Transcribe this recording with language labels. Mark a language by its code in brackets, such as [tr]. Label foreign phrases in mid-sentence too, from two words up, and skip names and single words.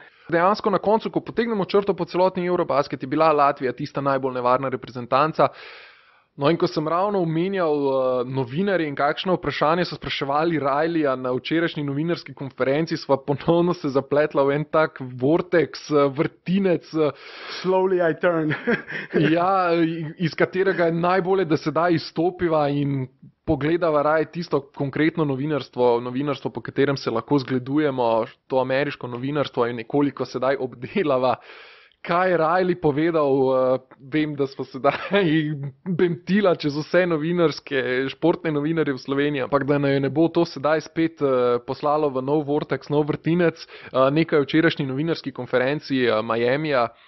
[sl] Dejansko na koncu, ko potegnemo črto po celotni Eurobasket, je bila Latvija tista najbolj nevarna reprezentanca. No in ko sem ravno omenjal novinarje in kakšno vprašanje so spraševali Rileyja na včerajšnji novinarski konferenci, sva ponovno se zapletla v en tak vortex, vrtinec. [en] Slowly I turn. [sl] Ja, iz katerega je najbolje, da sedaj izstopiva in pogledava raje tisto konkretno novinarstvo, po katerem se lahko zgledujemo, to ameriško novinarstvo in nekoliko sedaj obdelava. Kaj je Riley povedal, vem, da smo sedaj bemtila čez vse športne novinarje v Sloveniji, ampak da ne bo to sedaj spet poslalo v nov vortex, nov vrtinec, nekaj včerajšnji novinarski konferenci Miamija.